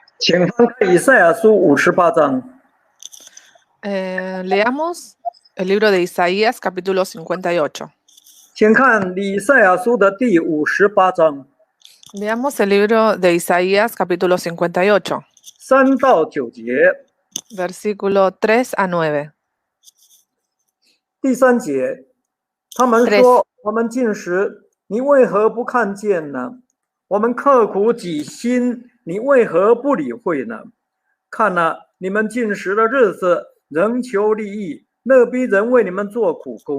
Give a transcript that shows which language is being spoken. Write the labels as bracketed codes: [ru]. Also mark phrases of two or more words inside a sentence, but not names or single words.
[zh] 请翻开以赛亚书58章。 [es] Leamos el libro de Isaías, capítulo 58. [zh] 请看以赛亚书的第58章 [es] Leamos el libro de Isaías, capítulo 58, [zh] 3 到9节。 [es] versículo 3 a 9. [zh] 第3节，他们说：“我们进食，你为何不看见呢？我们刻苦己心，你为何不理会呢？看哪，你们进食的日子，仍求利益，勒逼人为你们做苦工。”